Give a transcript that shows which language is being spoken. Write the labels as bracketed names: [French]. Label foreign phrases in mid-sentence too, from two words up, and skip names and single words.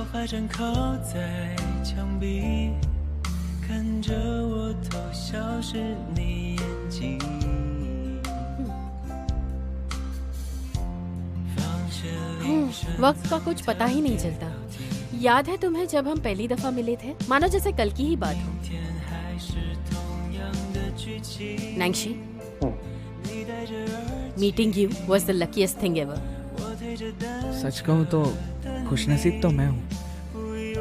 [Chinese] 还站靠在墙壁，看着我偷笑是你眼睛。 [Hindi] वक्त का कुछ पता ही नहीं चलता। याद है तुम्हें जब हम पहली दफा मिले थे, मानो जैसे कल की ही बात हो। [English] नैंगशी, meeting you was the luckiest thing ever। [Hindi] सच कहूँ तो खुशनसीब तो मैं हूँ।